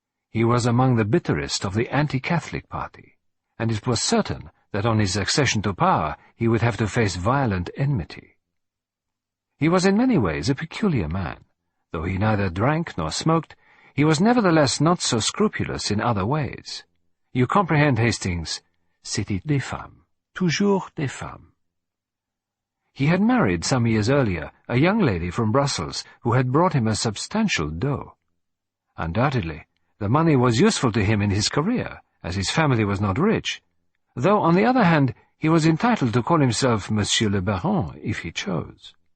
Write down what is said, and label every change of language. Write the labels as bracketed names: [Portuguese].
[English] He was among the bitterest of the anti-Catholic party, and it was certain that on his accession to power he would have to face violent enmity. He was in many ways a peculiar man. Though he neither drank nor smoked, he was nevertheless not so scrupulous in other ways. You comprehend, [French] Hastings, c'était des femmes, toujours des femmes. [English] He had married some years earlier a young lady from Brussels who had brought him a substantial dot. Undoubtedly, the money was useful to him in his career, as his family was not rich, though, on the other hand, he was entitled to call himself Monsieur le Baron if he chose.